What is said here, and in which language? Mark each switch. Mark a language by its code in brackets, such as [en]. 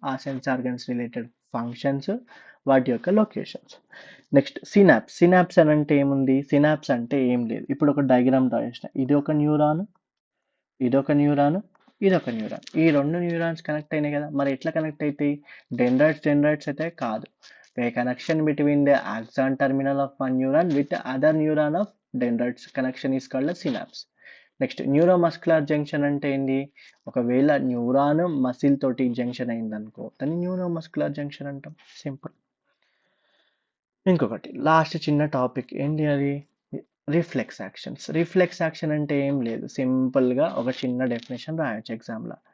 [te] ఆ sense organs related functions, వాటి యొక్క లొకేషన్స్. నెక్స్ట్ సినాప్స్ అని అంటే ఏముంది, సినాప్స్ అంటే ఏం లేదు. ఇప్పుడు ఒక డయాగ్రామ్ రాసిన, ఇది ఒక న్యూరాన్, ఇదొక న్యూరాన్, ఇదొక న్యూరాన్. ఈ 2 న్యూరాన్స్ కనెక్ట్ అయినాయి కదా. మరి ఎట్లా కనెక్ట్ అవుతాయి, డెండ్రైట్స్ అయితే కాదు. [en] A connection between the axon terminal of one neuron with the other neuron of dendrites connection is called a synapse. [te] Next neuromuscular junction అంటే ఏంటి, ఒకవేళ న్యూరాన్ మసిల్ తోటి జంక్షన్ అయిందనుకో దాన్ని న్యూరోమస్కులర్ జంక్షన్ అంటాం, సింపుల్. ఇంకొకటి లాస్ట్ చిన్న టాపిక్ ఏంటి అది, రిఫ్లెక్స్ యాక్షన్ అంటే ఏం లేదు, సింపుల్గా ఒక చిన్న డెఫినేషన్ రాయొచ్చు ఎగ్జామ్లో.